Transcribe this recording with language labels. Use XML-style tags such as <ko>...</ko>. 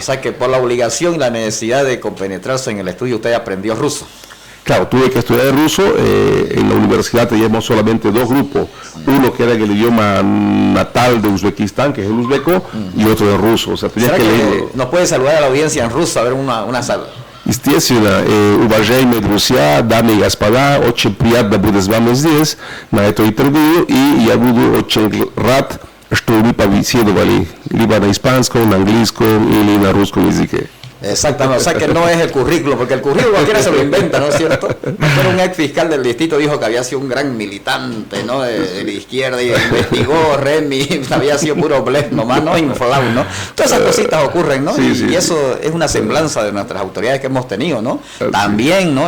<es>O sea que por la obligación y la necesidad de compenetrarse en el estudio usted aprendió ruso. Claro, tuve que estudiar ruso. En la universidad teníamos solamente 2 grupos. Uno que era el idioma natal de Uzbekistán, que es el uzbeco, y otro de ruso. O sea, tenías que leer. ¿Nos puede saludar a la audiencia en ruso? A ver, una salva.</es> <ru>Естественно, уважаемые друзья, дамы и господа, очень приятно будет с вами здесь, на это интервью, и я буду очень рад, что вы побеседовали либо на испанском, на английском или на русском языке.</ru> <es>Exactamente, o sea que no es el currículo, porque el currículo cualquiera se lo inventa, ¿no es cierto? Pero un ex fiscal del distrito dijo que había sido un gran militante, ¿no? De la izquierda, y investigó, Remy, había sido puro blef nomás, ¿no? Inflado, ¿no? Todas esas cositas ocurren, ¿no? Sí, y eso es una semblanza de nuestras autoridades que hemos tenido, ¿no? También, ¿no?</es>